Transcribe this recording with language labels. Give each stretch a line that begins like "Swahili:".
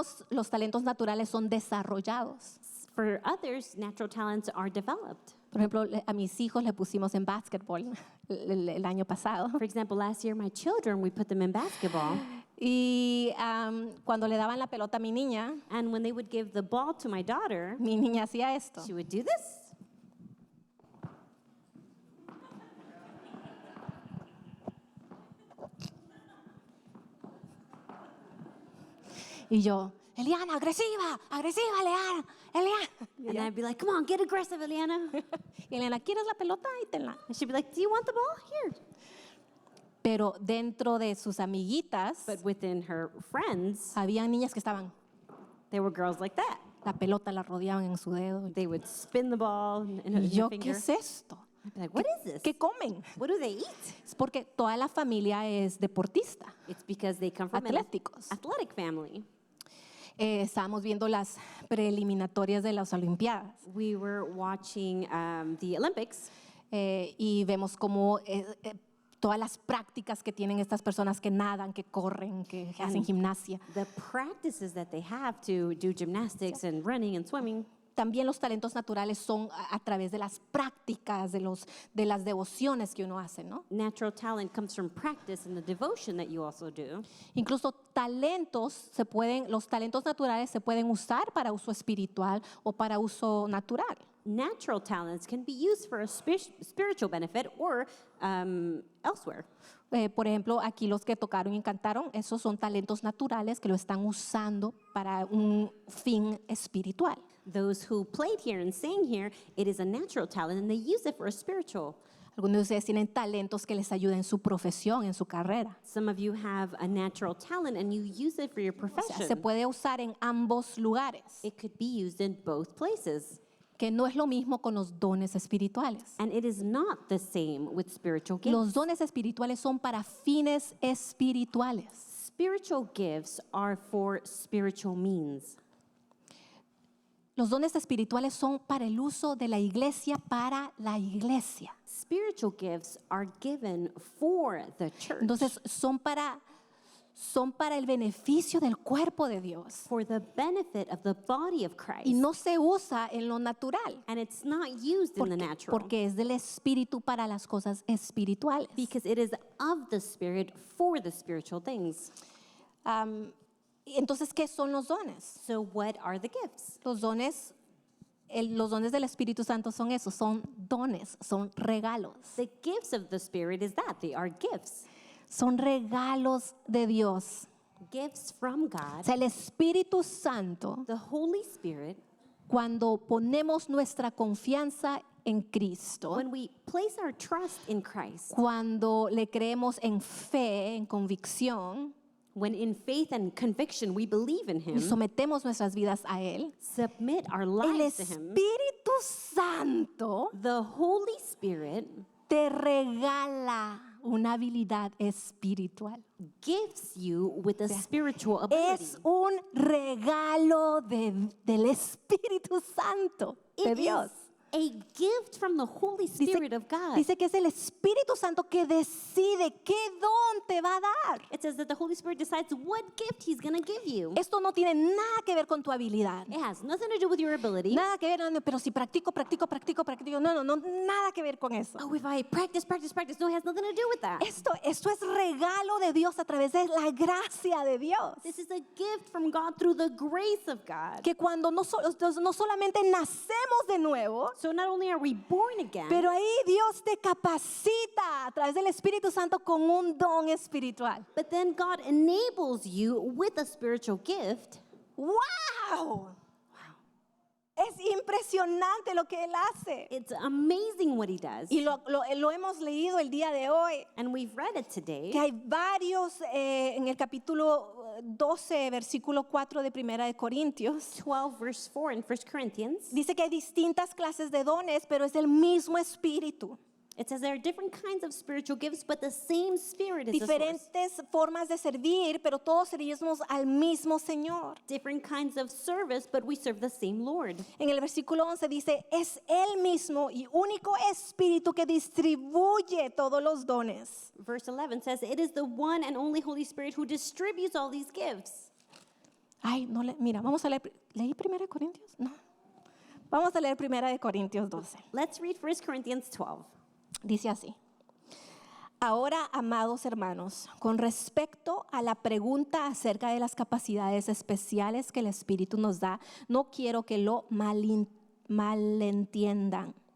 Spanish: Los talentos naturales son desarrollados.
English: For others, natural talents are developed.
Spanish: Por ejemplo, a mis hijos le pusimos en básquetbol el año pasado.
English: For example, last year, my children, we put them in basketball.
Spanish: Y cuando le daban la pelota a mi niña
English: And when they would give the ball to my daughter,
Spanish: hacía esto.
English: she would do this.
Spanish: Y yo, Eliana, agresiva, Eliana.
English: And I'd be like, come on, get aggressive, Eliana.
Spanish: Y Eliana, ¿quieres la pelota? Ahí tenla.
English: And she'd be like, do you want the ball? Here.
Spanish: Pero dentro de sus amiguitas,
English: But within her friends,
Spanish: había niñas que estaban,
English: there were girls like that.
Spanish: la pelota la rodeaban en su dedo.
English: They would spin the ball in
Spanish: Y
English: her
Spanish: yo, ¿qué
English: finger.
Spanish: es esto?
English: I'd be like, what is this?
Spanish: ¿Qué comen?
English: What do they eat?
Spanish: Es porque toda la familia es deportista.
English: It's because they come from an
Spanish: Atléticos.
English: athletic family.
Spanish: Estábamos viendo las preliminatorias de las Olimpiadas
English: We were watching the Olympics,
Spanish: y vemos cómo todas las prácticas que tienen estas personas que nadan, que corren, que hacen gimnasia.
English: the practices that they have to do gymnastics and running and swimming.
Spanish: También los talentos naturales son a través de las prácticas, de las devociones que uno hace, ¿no?
English: Natural talent comes from practice and the devotion that you also do.
Spanish: Incluso los talentos naturales se pueden usar para uso espiritual o para uso natural.
English: Natural talents can be used for a spiritual benefit or elsewhere.
Spanish: Por ejemplo, aquí los que tocaron y cantaron, esos son talentos naturales que lo están usando para un fin espiritual.
English: Those who played here and sang here, it is a natural talent and they use it for a spiritual.
Spanish: Algunos de ustedes tienen talentos que les ayudan en su profesión, en su carrera.
English: Some of you have a natural talent and you use it for your
Spanish: O sea,
English: profession.
Spanish: se puede usar en ambos lugares,
English: It could be used in both places.
Spanish: que no es lo mismo con los dones espirituales.
English: And it is not the same with spiritual gifts.
Spanish: Los dones espirituales son para fines espirituales.
English: Spiritual gifts are for spiritual means.
Spanish: Los dones espirituales son para el uso de la iglesia para la iglesia.
English: Spiritual gifts are given for the church.
Spanish: Entonces son para son para el beneficio del cuerpo de Dios
English: for the benefit of the body of Christ.
Spanish: y no se usa en lo natural
English: And it's not used in the natural.
Spanish: porque es del Espíritu para las cosas espirituales.
English: Because it is of the Spirit for the spiritual things.
Spanish: Entonces, ¿qué son los dones?
English: So what are the gifts?
Spanish: Los dones del Espíritu Santo son esos, son dones, son regalos.
English: The gifts of the Spirit is that. They are gifts.
Spanish: Son regalos de Dios.
English: Gifts from
Spanish: O
English: God.
Spanish: sea, el Espíritu Santo,
English: The Holy Spirit,
Spanish: cuando ponemos nuestra confianza en Cristo,
English: when we place our trust in Christ,
Spanish: cuando le creemos en fe, en convicción,
English: when in faith and conviction we believe in
Spanish: y
English: Him,
Spanish: sometemos nuestras vidas a Él,
English: submit our
Spanish: el
English: lives to Him,
Spanish: Espíritu Santo
English: the Holy Spirit
Spanish: te regala una habilidad espiritual.
English: gifts you with a spiritual ability.
Spanish: Es un regalo del Espíritu Santo de
English: It
Spanish: Dios.
English: is a gift from the Holy Spirit of God.
Spanish: Dice que es el Espíritu Santo que decide qué don te va a dar.
English: It says that the Holy Spirit decides what gift He's going to give you.
Spanish: Esto no tiene nada que ver con tu habilidad.
English: It has nothing to do with your ability.
Spanish: Nada que ver, no, pero si practico. No, nada que ver con eso.
English: Oh, if I practice. No, it has nothing to do with that.
Spanish: Esto es regalo de Dios a través de la gracia de Dios.
English: This is a gift from God through the grace of God.
Spanish: Que cuando no solamente nacemos de nuevo,
English: So not only are we born again,
Spanish: pero ahí Dios te capacita a través del Espíritu Santo con un don espiritual.
English: but then God enables you with a spiritual gift.
Spanish: ¡Wow! Es impresionante lo que Él hace.
English: It's amazing what He does.
Spanish: Y lo hemos leído el día de hoy.
English: And we've read it today.
Spanish: Que hay varios en el capítulo 12, versículo 4 de Primera de Corintios.
English: 12 verse 4 in 1 Corinthians.
Spanish: Dice que hay distintas clases de dones, pero es el mismo Espíritu.
English: It says there are different kinds of spiritual gifts, but the same Spirit is the source.
Spanish: Diferentes formas de servir, pero todos servimos al mismo Señor.
English: Different kinds of service, but we serve the same Lord.
Spanish: En el versículo 11 dice, es el mismo y único Espíritu que distribuye todos los dones.
English: Verse 11 says, it is the one and only Holy Spirit who distributes all these gifts.
Spanish: Ay, no, mira, vamos a leer, ¿leí 1 Corintios? No. Vamos a leer 1 Corintios 12.
English: Let's read 1 Corinthians 12.
Spanish: Dice así. Ahora, amados hermanos, con respecto a la pregunta acerca de las capacidades especiales que el Espíritu nos da, no quiero que lo malentiendan.